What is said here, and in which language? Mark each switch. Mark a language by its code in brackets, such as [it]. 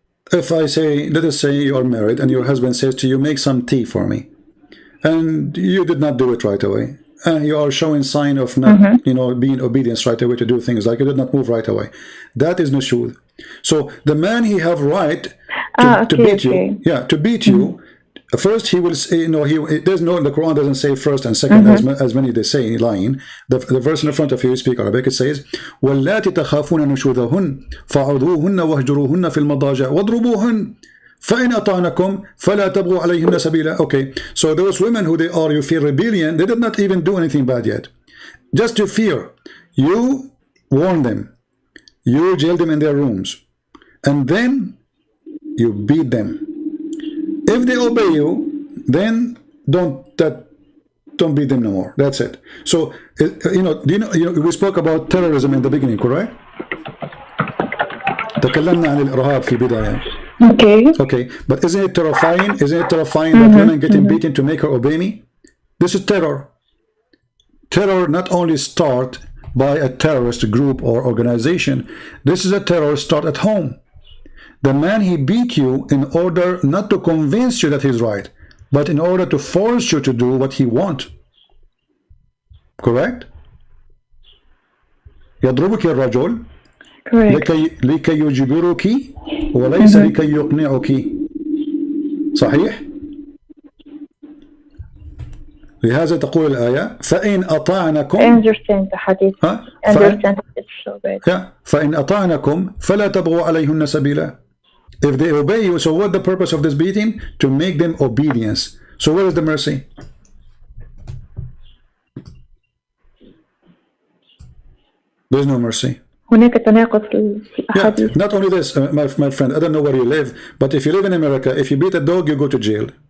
[en] If I say, let us say you are married and your husband says to you, make some tea for me, and you did not do it right away, and you are showing sign of not, being obedient right away to do things, like you did not move right away, that is nushud. So the man, he have right to beat you. Yeah, to beat you. First, he will say, there's no, the Quran doesn't say first and second, as many they say lying. The verse in front of you, speak Arabic, it says, [ar] وَاللَّاتِ تَخَافُونَ نُشُوذَهُنَّ فَعُذُوهُنَّ وَاهْجُرُوهُنَّ فِي الْمَضَاجِعِ وَاضْرُبُوهُنَّ فَإِنْ أَطَعْنَكُمْ فَلَا تَبْغُوا عَلَيْهِنَّ سَبِيلًا. [en] Okay, so those women who they are, you feel rebellion, they did not even do anything bad yet. Just to fear, you warn them, you jail them in their rooms, and then you beat them. If they obey you, then don't beat them no more. That's it. So we spoke about terrorism in the beginning, correct? [ar] تكلمنا عن الإرهاب في البداية. [en] Okay, but isn't it terrifying? Isn't it terrifying that women getting beaten to make her obey me? This is terror. Terror not only start by a terrorist group or organization. This is a terror start at home. The man, he beat you in order not to convince you that he's right, but in order to force you to do what he wants. Correct? [ar] يضربك الرجل لكي يجبرك وليس لكي يقنعك. صحيح؟ لهذا تقول الآية فإن أطعنكم. [en] I understand the hadith. Understand it so bad. [ar] فإن أطعنكم فلا تبغوا عليهن سبيلا. [en] If they obey you, so what the purpose of this beating? To make them obedience. So where is the mercy? There's no mercy. [ar] هناك تناقض في الأحاديث. [en] Not only this, my friend, I don't know where you live, but if you live in America, if you beat a dog, you go to jail.